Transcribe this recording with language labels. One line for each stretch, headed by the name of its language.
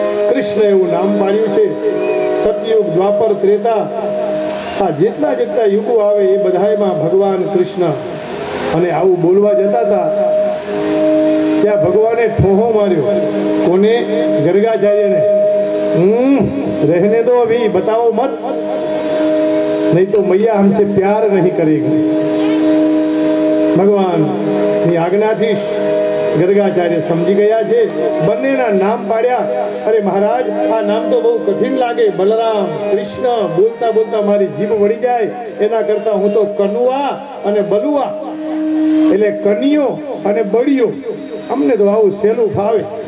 Gujarati: કૃષ્ણ એવું નામ પાડ્યું છે. સતયુગ, દ્વાપર, ત્રેતા, આ જેટલા જેટલા યુગો આવે એ બધાયમાં ભગવાન કૃષ્ણ. અને આવું બોલવા જતા હતા ત્યાં ભગવાને ઠોહો માર્યો. કોને? ગર્ગાચાર્યને.
Hindi: રહેને દો અભી, बताओ मत, नहीं तो मैया हमसे प्यार नहीं करेगी.
Gujarati: ભગવાનની આજ્ઞાથી ગર્ગાચાર્ય સમજી ગયા છે. બંનેના નામ પાડ્યા. અરે મહારાજ, આ નામ તો બહુ કઠિન લાગે. બલરામ, કૃષ્ણ બોલતા બોલતા મારી જીભ વળી જાય. એના કરતા હું તો કનુઆ અને બલુઆ, એટલે કનિયો અને બળિયો, અમને તો આવું સહેલું ફાવે.